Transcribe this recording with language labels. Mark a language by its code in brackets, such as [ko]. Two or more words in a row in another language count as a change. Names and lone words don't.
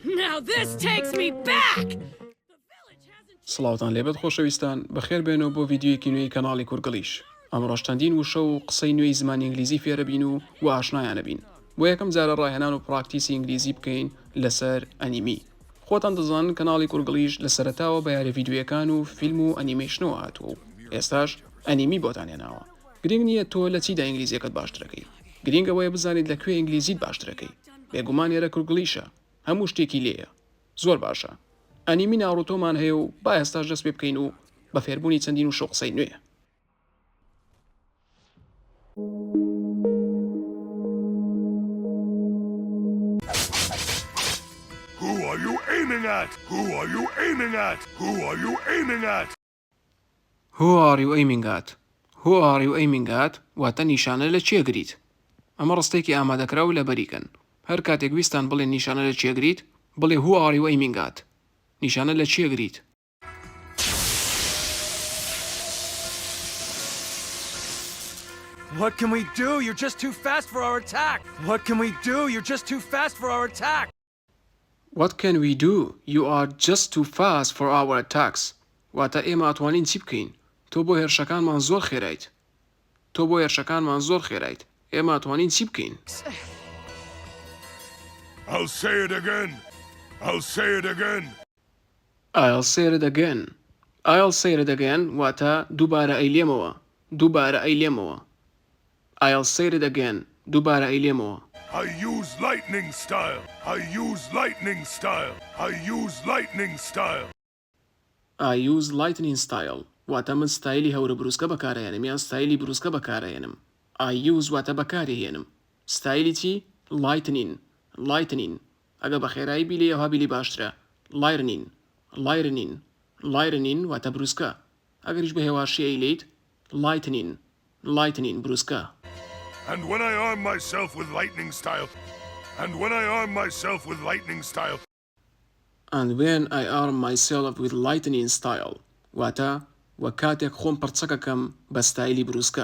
[en] Now this takes me back. [ckb] سڵاوتان لێبێت خۆشەویستان بەخێر بێنەوە بۆ ڤیدیۆیەکی نوێی کەناڵی کورگەڵیش ئەمڕۆ چەندین وشە و قسەی نوێی زمانی ئینگلیزی فێرە بین و ئاشنایانە بین بۆ یەکەم جارە ڕاهێنان و پراکتیسی ئینگلیزی بکەین لەسەر ئەنیمی خۆتان دەزانن کەناڵی کورگەڵیش لە سەرەتاوە بە یاری ڤیدیۆیەکان و فیلم و ئەنیمەیشنەوە هاتووە و ئێستاش ئەنیمی بۆتان هێناوە گرنگ نییە تۆ لە چیدا ئینگلیزیەکەت باشترەکەی گرنگ ئەوەیە بزانیت لەکوێ ئینگلیزیت باشترەکەی بێگومان ئێرە کورگەڵیشە هەموو شتێکی لێیە زۆر باشە ئەنیمی ناروتۆمان هەیە و با ئێستاش دەست پێ بکەین و بە فێربوونی چەندین و شۆ قسەی نوێ [en] Who are you aiming at? Who are you aiming at? Who are you aiming at? Who are you aiming at? Who are you aiming at? [ckb] واتە نیشانە لە چێگریت ئەمە ڕستێکی ئامادەکراو لە بەریکەن هەر کاتێک ویستان بڵێن نیشانە لە چێگریت بڵێ [en] Who are you aiming at? [ckb] نیشانە لە چێگریت [en] What can we do? You're just too fast for our attack. What can we do? You're just too fast for our attack. What can we do? You are just too fast for our attacks. [ckb] واتە ئێمە ئەتوانین چی بکەین؟ تۆ بۆ هێرشەکانمان زۆر خێرایت. تۆ بۆ هێرشەکانمان زۆر خێرایت. ئێمە ئەتوانین چی بکەین؟ [en] I'll say it again. I'll say it again. I'll say it again. I'll say it again [ckb] واتە دووبارە ئەیلێمەوە. دووبارە ئەیلێمەوە. [en] I'll say it again. [ckb] دووبارە ئەیلێمەوە. [en] I use lightning style. I use lightning style. I use lightning style. I use lightning style. [ckb] واتە من ستایلی هەورە بروسکە بەکارهێنم یان ستایلی بروسکە بەکارهێنم. [en] I use [ckb] واتە بەکارهێنم. ستایلی چی؟ lightning. [en] lightning. [ckb] ئەگە بە خێرایی بیلی ئەوها بیلی باشترە. [en] lightning. lightning. lightning [ckb] واتە بروسکە. ئەگەریش بە هێواشی ئەیلیت [en] lightning. lightning [ckb] بروسکە. [en] And when I arm myself with lightning style. And when I arm myself with lightning style. And when I arm myself with lightning style. [ckb] واتە وەکاتێک خۆم پڕچەکەکەم بە ستایلی بروسکە.